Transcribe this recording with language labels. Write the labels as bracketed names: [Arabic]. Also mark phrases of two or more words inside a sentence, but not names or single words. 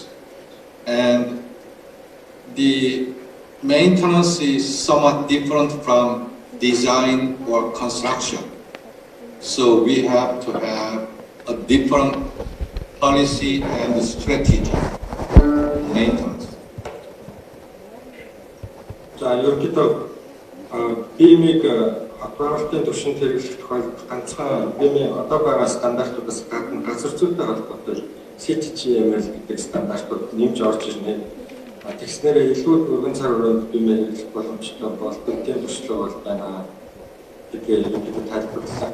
[English] And the maintenance is somewhat different from design or construction. So we have to have a different policy and strategy maintenance. [Mongolian] За ерөнхийдөө BIM-ийг хадгалалтын түвшинд хэрэглэх тохиолдолд ганцхан BIM-ийн одоо байгаа стандартуудаас гадна газар зүйтэй холбоотой CityGML гэдэг стандартууд нэмж орж ирнэ. Тэгснээр илүү өргөн цаг хүрээнд BIM-ийг хэрэглэх боломжтой болдог тийм төслөө бол байна гэдгээр ерөнхийдөө тайлбарлалаа.